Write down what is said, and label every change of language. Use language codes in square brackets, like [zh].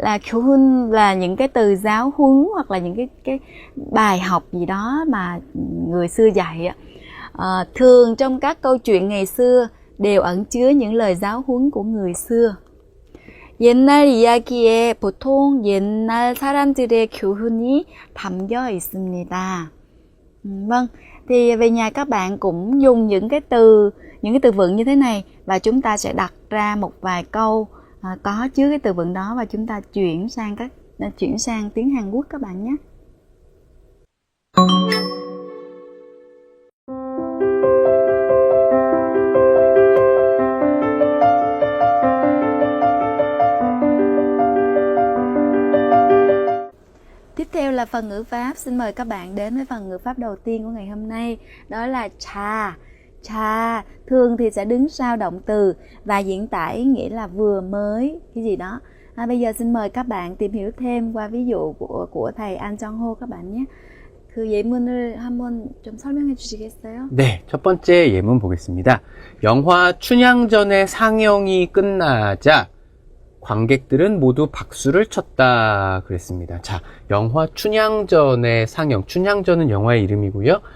[vi] 교훈 là những cái từ giáo huấn hoặc là những cái bài học gì đó mà người xưa dạy. Thường trong các câu chuyện ngày xưa đều ẩn chứa những lời giáo huấn của người xưa. [ko] 옛날 이야기에 보통 옛날 사람들의 교훈이 담겨 있습니다. [vi] Vâng, thì về nhà các bạn cũng dùng những cái từ vựng như thế này và chúng ta sẽ đặt ra một vài câu có chứa cái từ vựng đó và chúng ta chuyển sang tiếng Hàn Quốc các bạn nhé. Tiếp theo là phần ngữ pháp. Xin mời các bạn đến với phần ngữ pháp đầu tiên của ngày hôm nay. Đó là trà. Trà thường thì sẽ đứng sau động từ và diễn tả ý nghĩa là vừa mới cái gì đó. Bây giờ xin mời các bạn tìm hiểu thêm qua ví dụ của thầy An Jong Ho các bạn nhé. [ko] 그 예문을 한번 좀 설명해 주시겠어요? 네, 첫 번째 예문 보겠습니다. 영화 춘향전의 상영이 끝나자 관객들은 모두 박수를 쳤다 그랬습니다. 자, 영화 춘향전의 상영. 춘향전은 영화의 이름이고요.